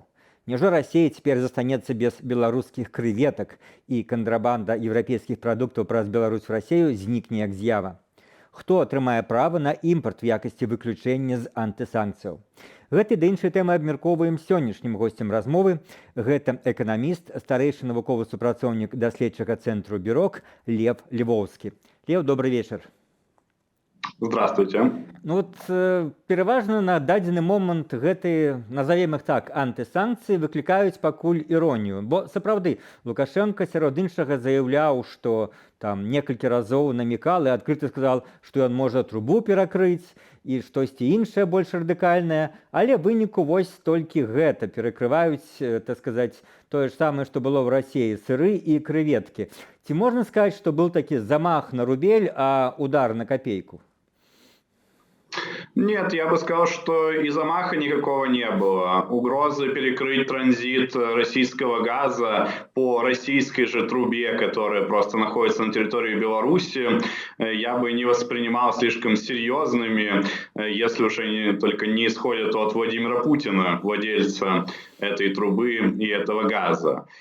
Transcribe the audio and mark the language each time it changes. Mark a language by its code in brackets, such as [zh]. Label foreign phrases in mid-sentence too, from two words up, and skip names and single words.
[be] Няўжо Расія цяпер застанецца без беларускіх крэветак і кантрабанда еўрапейскіх прадуктаў праз Беларусь в Расію знікне як з'ява? Хто атрымае права на імпарт в якасці выключэння з антысанкцыяў? Гэты ды іншыя тэмы абмяркоўваем сённяшнім госцем размовы. Гэта эканаміст, старэйшы навуковы супрацоўнік даследчага цэнтру «Бюрок» Лев Львоўскі. [ru] Лев, добрый вечер. Здравствуйте. [be] Пераважна на дадзены момант гэтыя, назовем іх так, антысанкцыі выклікаюць пакуль іронію. Бо сапраўды Лукашенко сярод іншага заяўляў, што там некалькі разоў намекал і адкрыта сказал, што ён можа трубу перакрыць і штосьці іншае больш радыкальнае, але выніку вось толькі гэта перакрываюць, так сказаць, тое ж самае, што было ў Расіі, сыры і крэветкі. Ці можна сказаць, што быў такі замах на рубель, а удар на копейку? [ru] Нет, я бы сказал, что и замаха никакого не было. Угрозы перекрыть транзит российского газа по российской же трубе, которая просто находится на территории Беларуси, я бы не воспринимал слишком серьезными, если уж они только не исходят от Владимира Путина, владельца этой трубы и этого газа.